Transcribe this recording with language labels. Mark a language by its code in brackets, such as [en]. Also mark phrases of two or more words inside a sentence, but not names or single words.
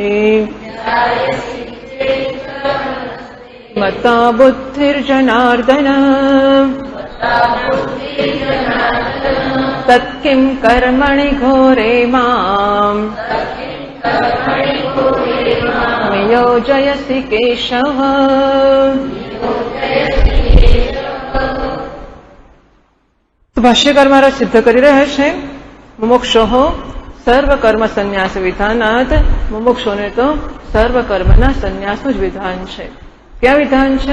[sa] मता बुद्धिर्जनार्दन तत्किं कर्मणि घोरे माम् नियोजयसि केशव। [gu] ભાષ્યકાર મહારાજ સિદ્ધ કરી રહ્યા છે [sa] મુમુક્ષુઃ સર્વ કર્મ સંન્યાસ વિધાનાત, [gu] મુમુક્ષુને તો સર્વ કર્મના સંન્યાસનું જ વિધાન છે. ક્યાં વિધાન છે?